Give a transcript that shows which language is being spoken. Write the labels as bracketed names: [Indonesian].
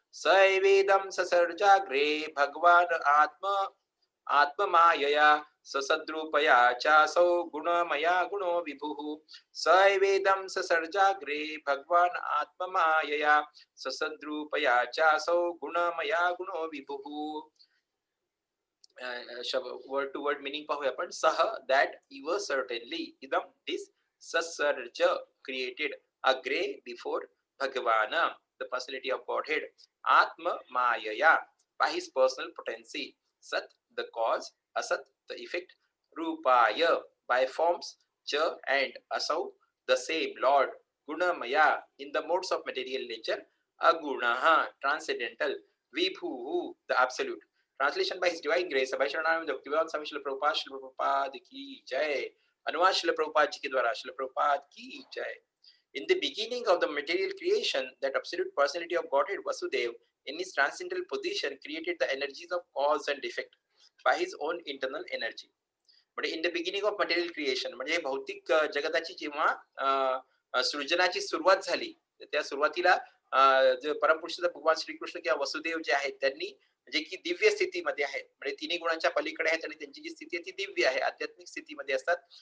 [Sanskrit] स एवेदं ससर्जाग्रे भगवान आत्ममायया ससद्रूपया चासौ गुणमया गुणो विभुः. स एवेदं ससर्जाग्रे भगवान आत्ममायया ससद्रूपया चासौ गुणमया गुणो विभुः. [Marathi] वर्ड टू वर्ड मिनिंग पाहूया आपण. [English] सह दॅट इव सर्टेनली इदम दिस ससर्ज क्रिएटेड अग्रे बिफोर भगवान द पर्सनॅलिटी ऑफ गॉडहेड आत्म मायया by his personal potency, sat the cause, asat the effect, rupaya by forms, cha and asau the same Lord, gunamaya in the modes of material nature, agunaha transcendental, vibhuhu the absolute, translation by his divine grace Abhay Sharanananda Bhaktivedanta Swami Srila Prabhupada [Hindi] की जय। अनुवाद श्रील प्रभुपाद जी के द्वारा श्रील प्रभुपाद की जय। [English] In the beginning of the material creation, that absolute personality of Godhead Vasudev, in his transcendental position, created the energies of cause and effect by his own internal energy. [Marathi] म्हणजे [English] in the beginning of material creation [Marathi] म्हणजे भौतिक जगताची जेव्हा सृजनाची सुरुवात झाली, त्या सुरुवातीला जे परमपुरुष भगवान श्रीकृष्ण किंवा वसुदेव जे आहेत त्यांनी जे की दिव्य स्थितीमध्ये आहेत, म्हणजे तिन्ही गुणांच्या पलीकडे आहेत आणि त्यांची जी स्थिती आहे ती दिव्य आहे, आध्यात्मिक स्थितीमध्ये असतात.